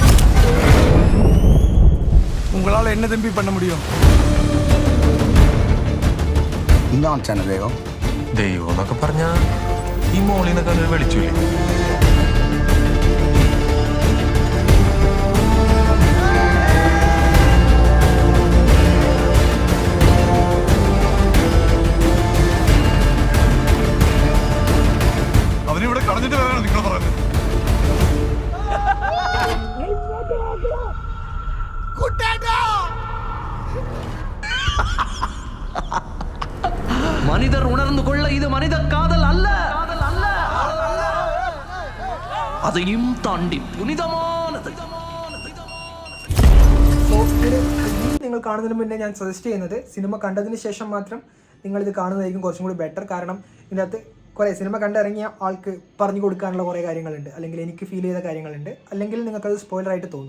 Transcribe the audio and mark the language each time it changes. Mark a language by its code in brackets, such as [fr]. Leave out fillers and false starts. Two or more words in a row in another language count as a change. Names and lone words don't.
[ta] உங்களால் என்ன தம்பி பண்ண முடியும்? [ml] എന്താണ് ദൈവം? ദൈവം എന്നൊക്കെ പറഞ്ഞാ ഈ മോളിന്നൊക്കെ ഒരു വെളിച്ചില്ലേ? അവനിവിടെ കളഞ്ഞിട്ട് വരാനാണ് നിങ്ങൾ പറയുന്നത്? [ta] மனிதர் உணர்ந்து கொள்ள இது மனித காதல் அல்ல, அதையும் தாண்டி പുനിതമാനത്. [ml] സോ നിങ്ങൾ കാണുന്നതിന് മുന്നേ ഞാൻ സജസ്റ്റ് ചെയ്യുന്നത് സിനിമ കണ്ടതിന് ശേഷം മാത്രം നിങ്ങളിത് കാണുന്നതായിരിക്കും കുറച്ചും കൂടി ബെറ്റർ. കാരണം ഇതിനകത്ത് കുറേ സിനിമ കണ്ടിറങ്ങിയ ആൾക്ക് പറഞ്ഞു കൊടുക്കാനുള്ള കുറേ കാര്യങ്ങളുണ്ട്, അല്ലെങ്കിൽ എനിക്ക് ഫീൽ ചെയ്ത കാര്യങ്ങളുണ്ട്, അല്ലെങ്കിൽ നിങ്ങൾക്കത് സ്പോയിലറായിട്ട് തോന്നും.